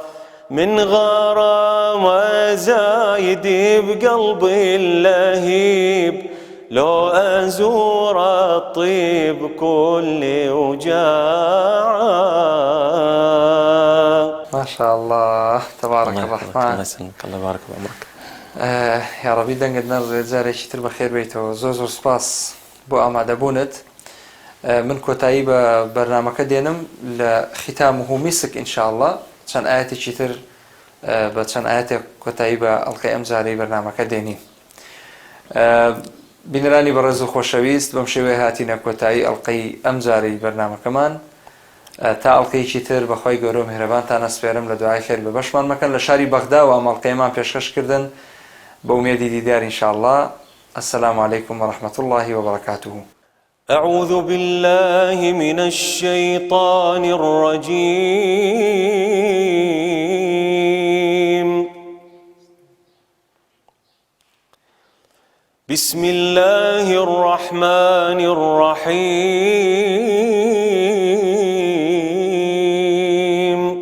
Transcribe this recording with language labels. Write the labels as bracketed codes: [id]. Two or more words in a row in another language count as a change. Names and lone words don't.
[ar] من غرام زايد بقلبي اللهيب، لو أزور الطيب كل وجاعة. ما شاء الله تبارك الله الرحمن. يسلمك، الله يبارك بعمرك. [ckb] يا ربي دەنگت نەڕێت جارێکی تر بەخێر بیتەوە. زۆر زۆر سپاس بۆ ئامادەبوونت. من کۆتایی بە بەرنامەکە دێنم لە ختام و میسک ئینشاءالله چەند ئاەتێکی تر بە چەند ئاەتێک کۆتایی بە ئەڵقەی ئەم جارەی بەرنامەکە دێنین. بینەرانی بەڕێز و خۆشەویست، بەم شێوەیە هاتینە کۆتایی ئەڵقەی ئەم جارەی بەرنامەکەمان. تا ئەڵقەیەکی تر بەخوای گەورە و میهرەبانتان ئەسپێرم لە دوعای خێر بە بەشمان مەکەن لە شاری بەغدا و ئەمەڵقەیەمان پێشکەشکردن بە ئومێدی دیدار ئینشاءالله. [ar] السلام عليكم ورحمة الله وبركاته. أعوذ بالله من الشيطان الرجيم. بسم الله الرحمن الرحيم.